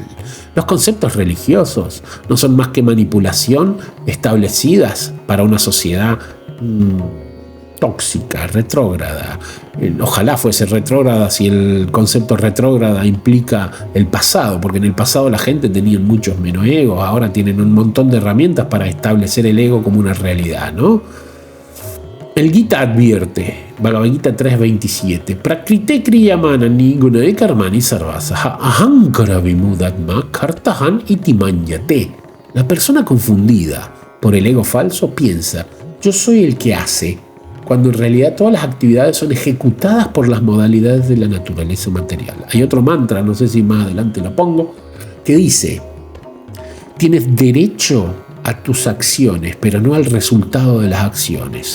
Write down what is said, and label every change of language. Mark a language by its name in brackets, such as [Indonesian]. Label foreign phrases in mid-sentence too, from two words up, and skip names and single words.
[Spanish] Los conceptos religiosos no son más que manipulación establecidas para una sociedad tóxica, retrógrada. Ojalá fuese retrógrada si el concepto retrógrada implica el pasado, porque en el pasado la gente tenía muchos menos egos, ahora tienen un montón de herramientas para establecer el ego como una realidad, ¿no? El Gita advierte, [Sanskrit] Bhagavad Gita 3.27, Prakrite kriyamana niguna karmani sarvasaha ahankara vimudatma kartahan itimanyate. [Spanish] La persona confundida por el ego falso piensa, yo soy el que hace, cuando en realidad todas las actividades son ejecutadas por las modalidades de la naturaleza material. Hay otro mantra, no sé si más adelante lo pongo, que dice, tienes derecho a tus acciones, pero no al resultado de las acciones.